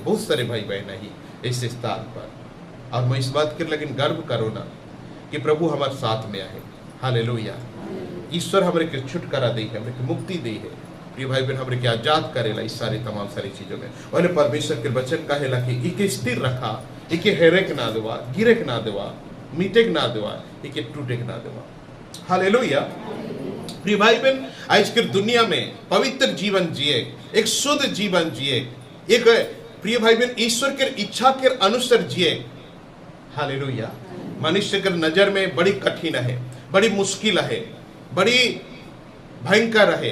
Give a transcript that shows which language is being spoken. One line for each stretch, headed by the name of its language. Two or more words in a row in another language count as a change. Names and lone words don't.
Hindi: बहुत सारे भाई बहन ही इस स्थान पर, और मैं इस बात के लेकिन गर्व करो ना कि प्रभु हमारे साथ में आए। हालेलुया।
Sadri: ईश्वर हमारे के छुटकारा दी है, हमारे मुक्ति दी है। प्रिय भाई बहन हमारे के आजाद करेला इस सारी तमाम सारी चीजों में। और परमेश्वर के वचन कहेला कि इके स्थिर रखा, इके हेरेक ना देवा, गिरेक ना देवा, मीटेक ना देवा, इके टूटेक ना देवा। हालेलुया।
Hindi: प्रिय भाई बहन आज के दुनिया में पवित्र जीवन जिए, एक शुद्ध जीवन जिए, एक प्रिय भाई बहन ईश्वर के इच्छा के अनुसार जिए। हालेलुया। मनुष्य के नजर में बड़ी कठिन है, बड़ी मुश्किल है, बड़ी भयंकर है।